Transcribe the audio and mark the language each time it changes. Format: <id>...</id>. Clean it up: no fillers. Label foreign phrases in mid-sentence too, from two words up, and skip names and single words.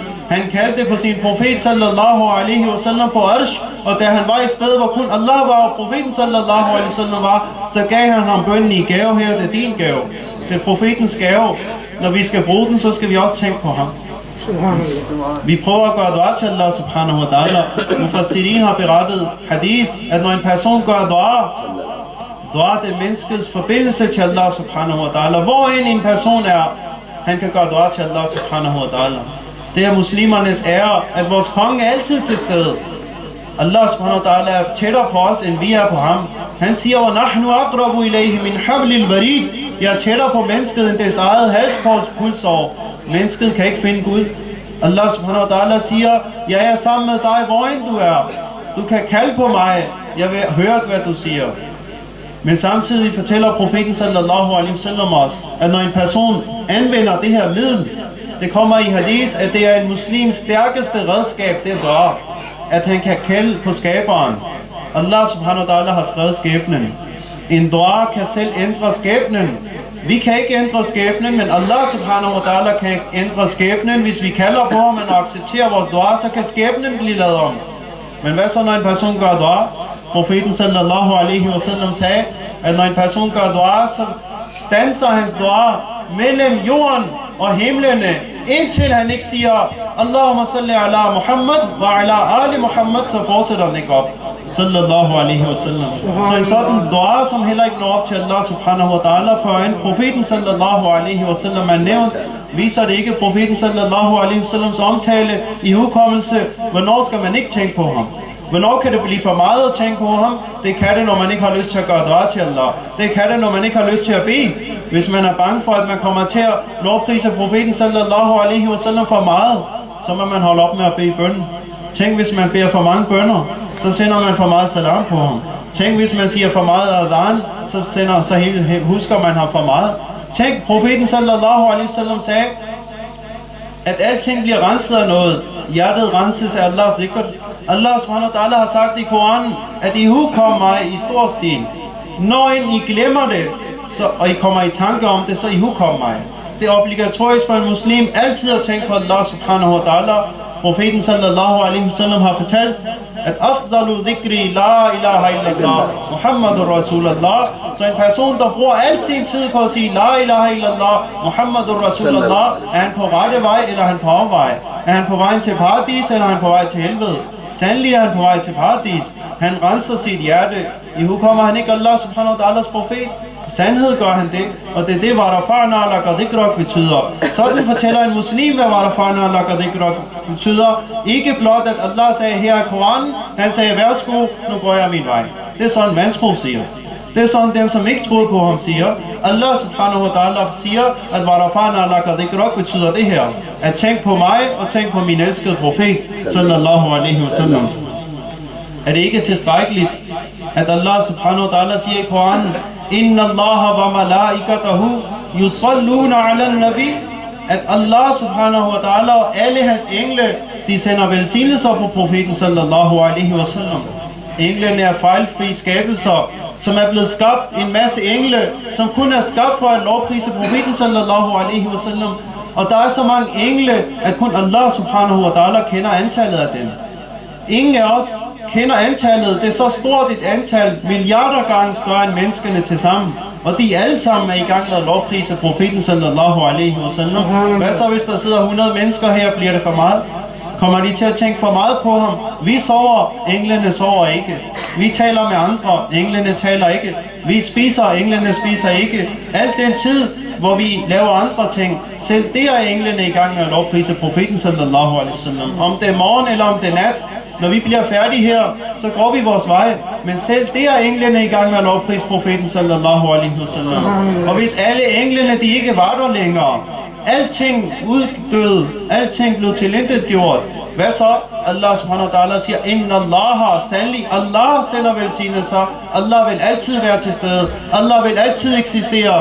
<da>Han kaldte på sin profet</da> <ar>صلى الله عليه وسلم</ar> <da>på Arsh, og da han var et sted, hvor kun Allah var, og profeten</da> <ar>صلى الله عليه وسلم</ar> <da>var, så gav han ham bønnen i gave her. Det er din gave. Det er profetens gave. Når vi skal bruge den, så skal vi også tænke på ham. Vi prøver at gøre dua til Allah</da> <ar>سبحانه وتعالى.</ar> <da>Mufassirin har berettet hadith, at når en person gør dua er det menneskets forbindelse til Allah</da> <ar>سبحانه وتعالى.</ar> <da>Hvor en person er, han kan gøre dua til Allah</da> <ar>سبحانه وتعالى.</ar> <da>Det er muslimernes ære, at vores konge er altid til stede. Allah</da> <ar>سبحانه وتعالى</ar> <da>er tættere på os, end vi er på ham. Han siger,</da> <ar>وَنَحْنُ أَقْرَبُ إِلَيْهِ مِنْ حَبْلِ الْوَرِيدِ.</ar> <da>Jeg er tættere på mennesket, end dets eget halspulsår. Mennesket kan ikke finde Gud. Allah</da> <ar>سبحانه وتعالى</ar> <da>siger, jeg er sammen med dig, hvor end du er. Du kan kalde på mig. Jeg vil høre, hvad du siger. Men samtidig fortæller profeten</da> <ar>صلى الله عليه وسلم</ar> <da>os, at når en person anvender det her middel, det kommer i hadith, at det er en muslims stærkeste redskab, det er dua. At han kan kalde på skaberen. Allah</da> <ar>سبحانه وتعالى</ar> <da>har skrevet skæbnen. En dua kan selv ændre skæbnen. Vi kan ikke ændre skæbnen, men Allah</da> <ar>سبحانه وتعالى</ar> <da>kan ændre skæbnen. Hvis vi kalder på ham og accepterer vores dua, så kan skæbnen blive lavet om. Men hvad så, når en person gør dua? Profeten</da> <ar>صلى الله عليه وسلم</ar> <da>sagde, at når en person gør dua, så standser hans dua mellem jorden og himlene, indtil han ikke siger,</da> <ar>اللهم صل على محمد وعلى آل محمد,</ar> <da>så fortsætter han ikke op.</da> <ar>صلى الله عليه وسلم.</ar> <da>Så en sådan dua, som heller ikke når op til Allah</da> <ar>سبحانه وتعالى,</ar> <da>for en profeten</da> <ar>صلى الله عليه وسلم</ar> <da>er nævnt, viser det ikke profeten</da> <ar>صلى الله عليه وسلم</ar> <da>omtale i hukommelse. Hvornår skal man ikke tænke på ham? Hvornår kan det blive for meget at tænke på ham? Det kan det, når man ikke har lyst til at gøre dua til Allah. Det kan det, når man ikke har lyst til at bede. Hvis man er bange for, at man kommer til at lovprise profeten</da> <ar>صلى الله عليه وسلم</ar> <da>for meget, så må man holde op med at bede bønnen. Tænk, hvis man beder for mange bønner, så sender man for meget salam på ham. Tænk, hvis man siger for meget adhan, så husker man ham for meget. Tænk, profeten</da> <ar>صلى الله عليه وسلم</ar> <da>sagde, at alting bliver renset af noget. Hjertet renses af Allahs zikr. Allah</da> <ar>سبحانه وتعالى</ar> <da>har sagt i Koranen, at I hukommer mig i stor stil. Når I glemmer det, og I kommer i tanke om det, så I hukommer mig. Det er obligatorisk for en muslim altid at tænke på Allah</da> <ar>سبحانه وتعالى.</ar> <da>Profeten</da> <ar>صلى الله عليه وسلم</ar> <da>har fortalt, at</da> <ar>أفضل الذكر لا إله إلا الله محمد رسول الله.</ar> <da>Så en person, der bruger al sin tid på at sige</da> <ar>لا إله إلا الله محمد رسول الله,</ar> <da>er han på rette vej, eller er han på omvej? Er han på vej til paradis, eller er han på vej til helvede? Sandelig er han på vej til paradis. Han renser sit hjerte. I hukommer han ikke Allah</da> <ar>سبحانه وتعالى</ar> <da>profet? Sandhed gør han det, og det er det,</da> <ar>ورفعنا لك ذكرك</ar> <da>betyder. Sådan fortæller en muslim, hvad</da> <ar>ورفعنا لك ذكرك</ar> <da>betyder. Ikke blot, at Allah sagde her i Koranen, han sagde, værsgo, nu går jeg min vej. Det er sådan, vantro siger. Det er sådan, dem som ikke troede på ham siger. Allah</da> <ar>سبحانه وتعالى</ar> <da>siger, at</da> <ar>ورفعنا لك ذكرك</ar> <da>betyder det her. At tænk på mig, og tænk på min elskede profet,</da> <ar>صلى الله عليه وسلم.</ar> <da>Er det ikke tilstrækkeligt, at Allah</da> <ar>سبحانه وتعالى</ar> <da>siger i Koranen,</da> <ar>إن الله وملائكته يصلون على النبي,</ar> <da>at Allah</da> <ar>سبحانه وتعالى</ar> <da>og alle hans engle, de sender velsignelser på profeten</da> <ar>صلى الله عليه وسلم.</ar> <da>Englene er fejlfri skabelser, som er blevet skabt en masse engle, som kun er skabt for at lovprise profeten</da> <ar>صلى الله عليه وسلم.</ar> <da>Og der er så mange engle, at kun Allah</da> <ar>سبحانه وتعالى</ar> <da>kender antallet af dem. Ingen af os kender antallet. Det er så stort et antal, milliarder gange større end menneskene til sammen. Og de alle sammen er i gang med at lovprise profeten</da> <ar>صلى الله عليه وسلم.</ar> <da>Hvad så, hvis der sidder 100 mennesker her, bliver det for meget? Kommer de til at tænke for meget på ham? Vi sover, englene sover ikke. Vi taler med andre, englene taler ikke. Vi spiser, englene spiser ikke. Alt den tid, hvor vi laver andre ting, selv det er englene i gang med at lovprise profeten</da> <ar>صلى الله عليه وسلم.</ar> <da>Om det er morgen eller om det er nat, når vi bliver færdige her, så går vi vores vej. Men selv det er englene i gang med at lovprise profeten</da> <ar>صلى الله عليه وسلم.</ar> <da>Og hvis alle englene, de ikke var der længere, alting uddøde, alting blev tilintetgjort, hvad så? Allah</da> <ar>سبحانه وتعالى</ar> <da>siger,</da> <ar>إن الله,</ar> <da>sandelig, Allah sender velsignelser. Allah vil altid være til stede. Allah vil altid eksistere.</da>